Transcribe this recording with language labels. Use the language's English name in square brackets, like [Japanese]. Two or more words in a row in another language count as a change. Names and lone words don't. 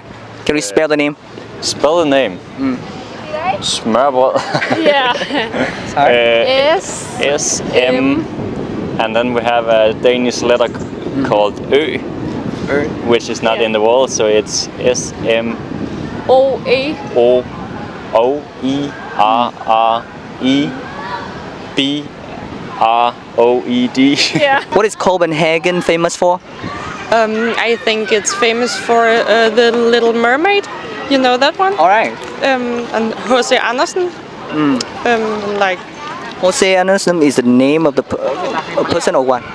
[English] Can you spell the name? Spell the name. Smørbrød. Yeah. S. SM. And then we have a Danish letter called Ø, which is not in the wall, so it's SM O A. O E R R E B R O E D. Yeah. What is Copenhagen famous for? I think it's famous for the Little Mermaid. You know that one? All right. And Jose Andersen. Like Jose Anderson is the name of the a person or what?